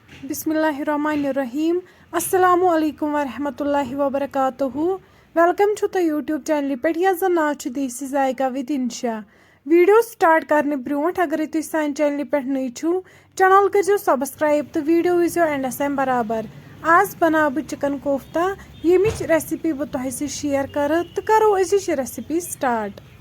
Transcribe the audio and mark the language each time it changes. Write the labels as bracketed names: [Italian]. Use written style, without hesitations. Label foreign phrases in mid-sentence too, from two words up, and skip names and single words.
[Arabic] بسم الله الرحمن الرحيم السلام عليكم ورحمة الله وبركاته [Kashmiri] वेलकम छु तो यूट्यूब चैनल पे यस जन नाव छु देसी जायका विद इंशा वीडियो स्टार्ट करने ब्रोट अगर तुम सान चैनल पे नई छु चैनल करो सब्सक्राइब तो वीडियो वजो एंडस तम बराबर आज बनाव बह चिकन कोफ्ता यमिच रेसिपी बह तुह सह शेयर कर तो करो अजिच रेसिपी स्टार्ट।